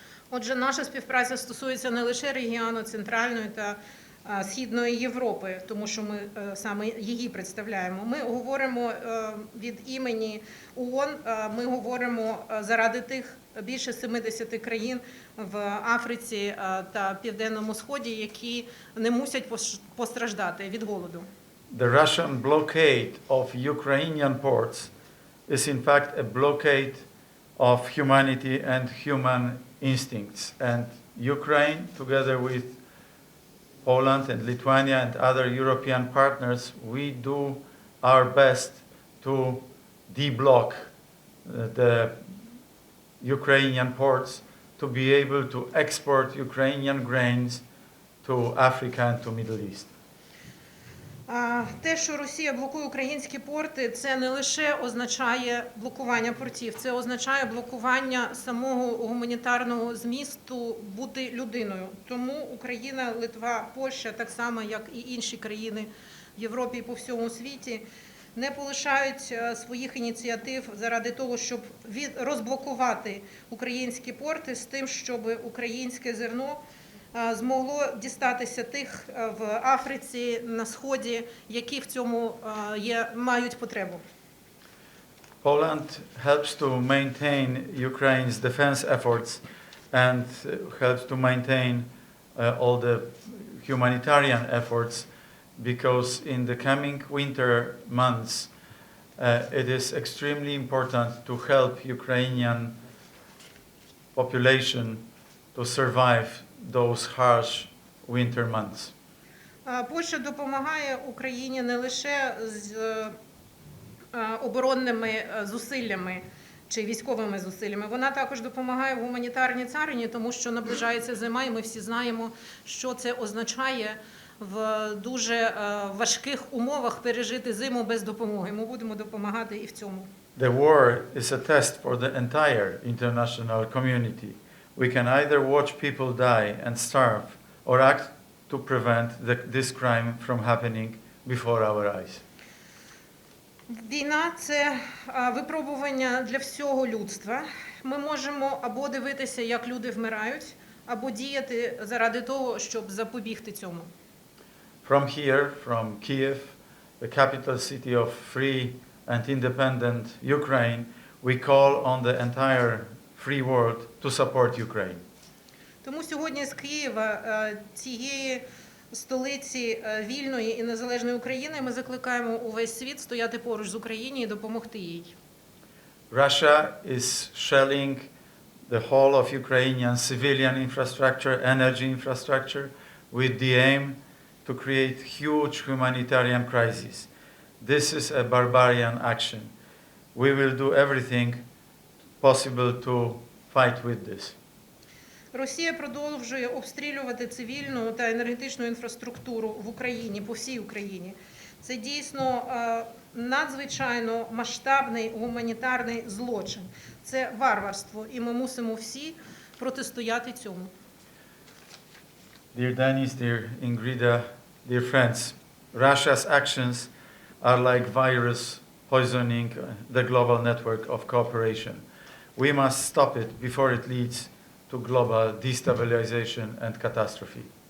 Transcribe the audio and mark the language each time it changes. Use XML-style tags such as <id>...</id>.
<uk>Отже, наша співпраця стосується не лише регіону Центральної та Східної Європи, тому що ми саме її представляємо. Ми говоримо від імені ООН, ми говоримо заради тих більше 70 країн в Африці та Південному Сході, які не мусять постраждати від голоду.</uk> <en>The Russian blockade of Ukrainian ports is in fact a blockade of humanity and human instincts. And Ukraine, together with Poland and Lithuania and other European partners, we do our best to deblock the Ukrainian ports to be able to export Ukrainian grains to Africa and to Middle East.</en> <uk>Те, що Росія блокує українські порти, це не лише означає блокування портів, це означає блокування самого гуманітарного змісту бути людиною. Тому Україна, Литва, Польща, так само як і інші країни в Європі і по всьому світі, не полишають своїх ініціатив заради того, щоб розблокувати українські порти з тим, щоб українське зерно змогло дістатися тих в Африці, на Сході, які в цьому мають потребу.</uk> <en>Poland helps to maintain Ukraine's defense efforts and helps to maintain all the humanitarian efforts because in the coming winter months it is extremely important to help Ukrainian population to survive those harsh winter months.</en> <uk>Польща допомагає Україні не лише з оборонними зусиллями чи військовими зусиллями, вона також допомагає в гуманітарній царині, тому що наближається зима, і ми всі знаємо, що це означає в дуже важких умовах пережити зиму без допомоги. Ми будемо допомагати і в цьому.</uk> <en>The war is a test for the entire international community. We can either watch people die and starve or act to prevent this crime from happening before our eyes.</en> <uk>Війна – це випробування для всього людства. Ми можемо або дивитися, як люди вмирають, або діяти заради того, щоб запобігти цьому.</uk> <en>From here, from Kiev, the capital city of free and independent Ukraine, we call on the entire free world to support Ukraine.</en> <uk>Тому сьогодні з Києва, цієї столиці вільної і незалежної України, ми закликаємо увесь світ стояти поруч з Україною і допомогти їй.</uk> <en>Russia is shelling the whole of Ukrainian civilian infrastructure, energy infrastructure, with the aim to create huge humanitarian crisis. This is a barbarian action. We will do everything possible to fight with this.</en> <uk>Росія продовжує обстрілювати цивільну та енергетичну інфраструктуру в Україні, по всій Україні. Це дійсно надзвичайно масштабний гуманітарний злочин. Це варварство, і ми мусимо всі протистояти цьому.</uk> <en>Dear Denis, dear Ingrida, dear friends, Russia's actions are like virus poisoning the global network of cooperation. We must stop it before it leads to global destabilization and catastrophe.</en>